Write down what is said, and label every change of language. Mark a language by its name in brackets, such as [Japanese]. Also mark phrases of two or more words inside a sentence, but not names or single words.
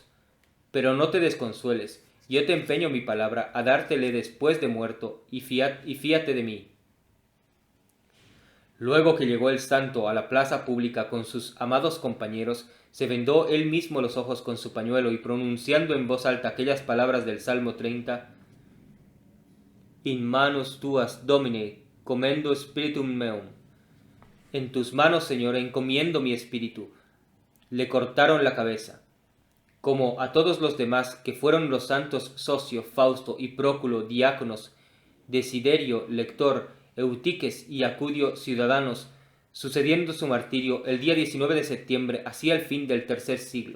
[Spanish] Pero no te desconsueles, yo te empeño mi palabra a dártele después de muerto, y fíate de mí. Luego que llegó el santo a la plaza pública con sus amados compañeros, se vendó él mismo los ojos con su pañuelo, y pronunciando en voz alta aquellas palabras del Salmo 30, [Latin] In manus tuas, Domine, commendo spiritum meum. [Spanish] En tus manos, Señor, encomiendo mi espíritu. Le cortaron la cabeza. Como a todos los demás, que fueron los santos Socio, Fausto y Próculo, diáconos, Desiderio, lector, Eutiques y Acudio, ciudadanos, sucediendo su martirio el día 19 de septiembre hacia el fin del tercer siglo.